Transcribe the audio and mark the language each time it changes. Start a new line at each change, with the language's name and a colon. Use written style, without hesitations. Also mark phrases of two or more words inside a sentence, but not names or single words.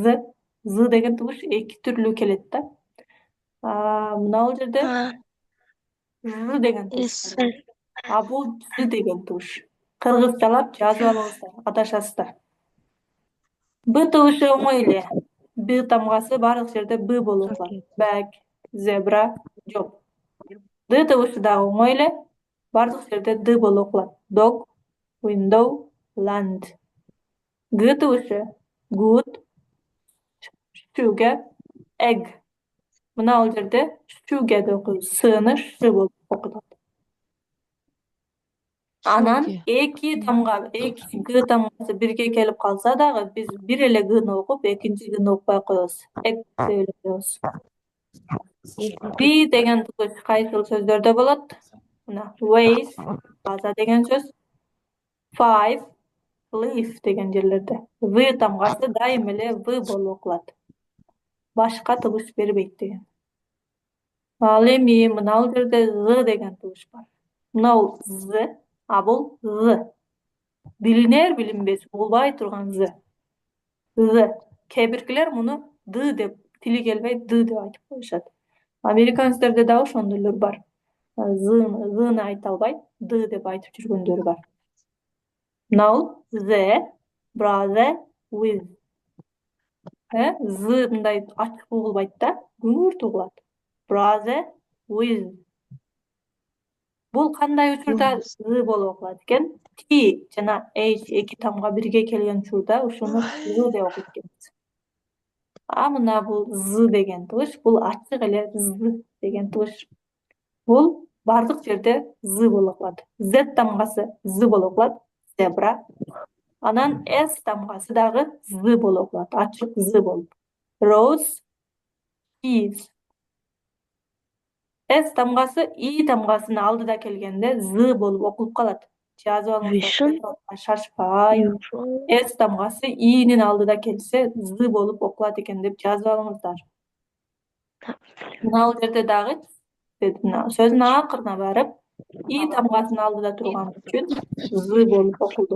Kyrgyz: З деген тугуш эки түрлүү келет да. Мына бул жерде Ж деген тугуш. Бул З деген тугуш. Кыргызчалап жазып алыңыздар, адашасыздар. Б тугушу оңой эле. Б тамгасы бардык жерде Б болуп калат.
English: Bag, zebra, job.
Kyrgyz: Д тугушу дагы оңой эле. Бардык жерде Д болуп калат.
English: Dog, window, land.
Kyrgyz: Г тугушу
English: good, sugar, egg.
Kyrgyz: Мына бул жерде sugar деп окуйбуз. Сыны ш болуп окутат. Анан эки тамга, эки Г тамгасы бирге келип калса дагы биз бир эле Гны окуп, экинчи Гны окупай коебуз. Эк деп эле коебуз. Би деген тугуш кайсыл сөздөрдө болот? Мына ways, база деген сөз.
English: Five, live
Kyrgyz: деген жерлерде. В тамгасы дайым эле В болуп окулат. Башка тугуш бербейт деген. Ал эми мына бул жерде З деген тугуш бар. Мына бул З, бул З. Билинер билинбес, болбай турган З. З. Кээ биркилер муну Д деп, тили келбей Д деп айтып коюшат. Американецтерде дагы ошондойлор бар. Зны айта албай, Д деп айтып жүргөндөр бар. Мына бул З,
English: brother, with.
Kyrgyz: З мындай ачык угулбайт да, күңүрт угулат.
English: Brother, with.
Kyrgyz: Бул кандай учурда З болуп окулат экен? T жана H эки тамга бирге келген учурда ушуну З деп окуйт экенбиз. Мына бул З деген тугуш, бул ачык эле З деген тугуш. Бул бардык жерде З болуп калат. Z тамгасы З болуп калат, zebra. Анан S тамгасы дагы З болуп калат, ачык З болуп.
English: Rose, keys.
Kyrgyz: S тамгасы И тамгасынын алдыда келгенде З болуп окулуп калат. Жазып алыңыздар, шашпай. S тамгасы Инин алдыда келсе З болуп окулат экен деп жазып алыңыздар. Мына бул жерде дагы сөздүн акырына барып, И тамгасынын алдыда турган үчүн З болуп окулду.